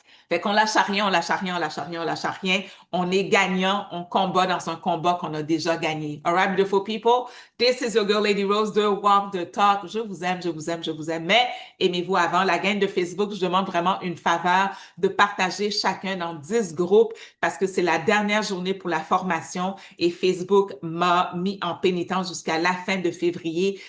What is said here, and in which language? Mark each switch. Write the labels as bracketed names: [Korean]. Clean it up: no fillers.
[French] Fait qu'on lâche à rien, on lâche à rien, on lâche à rien, on lâche à rien. On est gagnant, on combat dans un combat qu'on a déjà gagné. [English] All right, beautiful people. This is your girl, Lady Rose, de Walk the Talk. [French] Je vous aime, je vous aime, je vous aime. Mais aimez-vous avant. La gang de Facebook, je demande vraiment une faveur de partager chacun dans 10 groupes parce que c'est la dernière journée pour la formation et Facebook m'a mis en pénitence jusqu'à la fin de février.